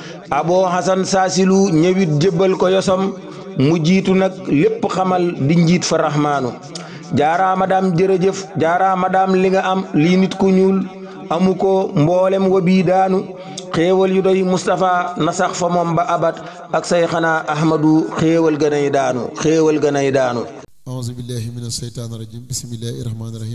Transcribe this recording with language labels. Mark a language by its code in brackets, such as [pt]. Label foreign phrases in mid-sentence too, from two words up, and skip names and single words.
[wo] Abo Hasan Saasilu ñëwit jébbal ko yosam, mu jiitu nag lépp xamal di njiit fa Rahmaanu. Jaaraama daam jërëjëf, jaaraama daam li nga am, lii nit ku ñuul amu ko, mboolem wa bii daanu. Xéewal yu doy Mustapha na sax fa moom ba abat, ak say xanaa Ahmadu, xéewal gënay daanu, xéewal gënay daanu. [ar] أعوذ بالله من الشيطان الرجيم. بسم الله الرحمن الرحيم.